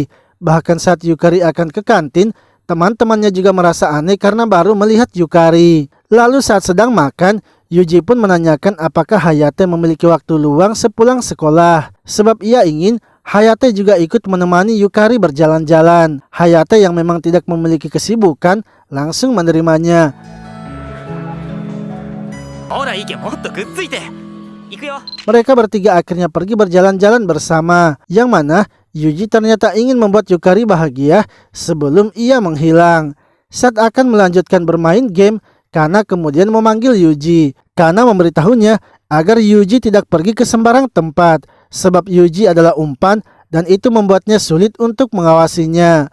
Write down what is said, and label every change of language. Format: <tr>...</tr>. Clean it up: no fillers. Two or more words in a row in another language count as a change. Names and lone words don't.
<id>Bahkan saat Yukari akan ke kantin, teman-temannya juga merasa aneh karena baru melihat Yukari. Lalu saat sedang makan, Yuji pun menanyakan apakah Hayate memiliki waktu luang sepulang sekolah, sebab ia ingin Hayate juga ikut menemani Yukari berjalan-jalan. Hayate yang memang tidak memiliki kesibukan langsung menerimanya.</id> <ja>ほら、池もっとくっついて。行くよ。</ja> <id>Mereka bertiga akhirnya pergi berjalan-jalan bersama, yang mana Yuji ternyata ingin membuat Yukari bahagia sebelum ia menghilang. Saat akan melanjutkan bermain game, Kana kemudian memanggil Yuji. Kana memberitahunya agar Yuji tidak pergi ke sembarang tempat, sebab Yuji adalah umpan dan itu membuatnya sulit untuk mengawasinya.</id>